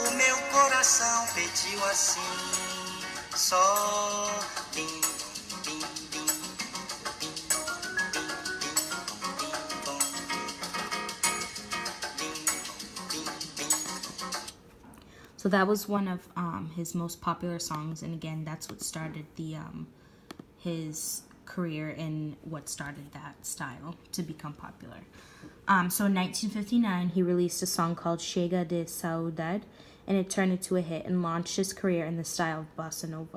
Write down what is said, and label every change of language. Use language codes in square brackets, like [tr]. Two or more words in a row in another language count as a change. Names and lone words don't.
[pt] O meu coração pediu assim, só bim, bim, bim, bim, bim, bim, bom, bim, bim, bim. [en] So that was one of his most popular songs, and again, that's what started his career and what started that style to become popular. So in 1959, he released a song called Chega de Saudade, and it turned into a hit and launched his career in the style of bossa nova.